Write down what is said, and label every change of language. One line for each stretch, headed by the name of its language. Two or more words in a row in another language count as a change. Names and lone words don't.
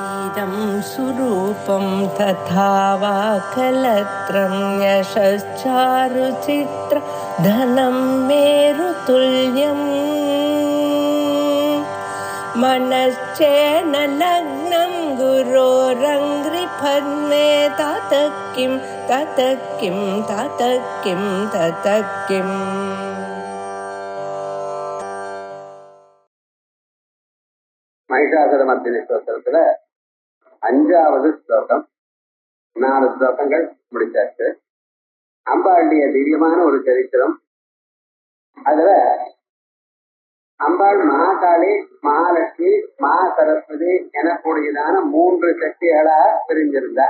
Sanskrit: इदं सुरूपं तथा वा कलत्रं यशश्चारुचित्र धनं मेरुतुल्यम् मनश्चेन लग्नं गुरोरङ्घ्रिपद्मे ततः किं ततः किं ततः किं ततः किम्.
Tamil: மகிஷாசுரமர்த்தினி ஸ்லோகத்துல 5வது ஸ்லோகம். 4 ஸ்லோகங்கள் முடிச்சாச்சு. அம்பாளுடைய திவ்யமான ஒரு சரித்திரம். அதுல அம்பாள் மகாகாளி, மகாலட்சுமி, மகா சரஸ்வதி எனக்கூடியதான 3 சக்திகளா பிரிஞ்சிருந்தார்.